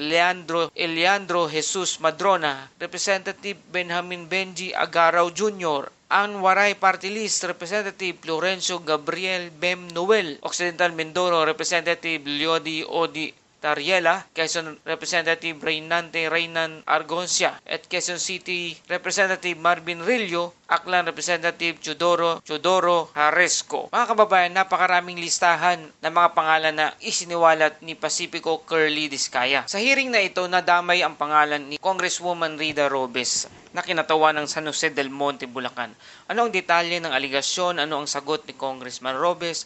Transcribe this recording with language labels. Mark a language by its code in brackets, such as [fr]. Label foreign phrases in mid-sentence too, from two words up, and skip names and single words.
[tl] Eliandro Jesus Madrona, Representative Benjamin Benji Agaraw Jr., Anwaray Party List Representative Florencio Gabriel Bem Noel, Occidental Mindoro Representative Leody Odi Tariela, Quezon Representative Reynan Argoncia, at Quezon City Representative Marvin Rillo, Aklan Representative Chodoro Haresco. Mga kababayan, napakaraming listahan ng mga pangalan na isiniwalat ni Pacifico Curly Discaya. Sa hearing na ito, nadamay ang pangalan ni Congresswoman Rida Robes na kinatawa ng San Jose del Monte, Bulacan. Ano ang detalye ng aligasyon? Ano ang sagot ni Congressman Robes?